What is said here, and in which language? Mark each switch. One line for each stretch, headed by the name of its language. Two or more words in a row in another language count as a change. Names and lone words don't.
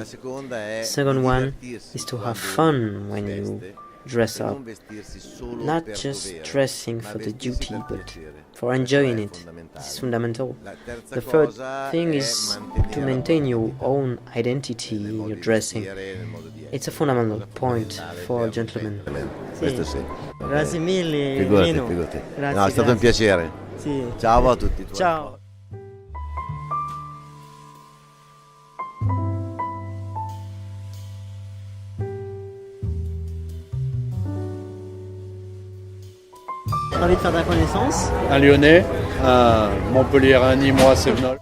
English: Second one is to have fun when you dress up. Not just dressing for the duty, but for enjoying it. This is fundamental. The third thing is to maintain your own identity in your dressing. It's a fundamental point for a gentleman.
Italian: Sì. Grazie mille, Figurati, Lino. figurati. Grazie, No, è stato un grazie. piacere. Sì. Ciao a tutti. Ciao.
French: J'ai envie de faire ta connaissance. Un Lyonnais, un Montpelliérain, Nîmois, Sévenol.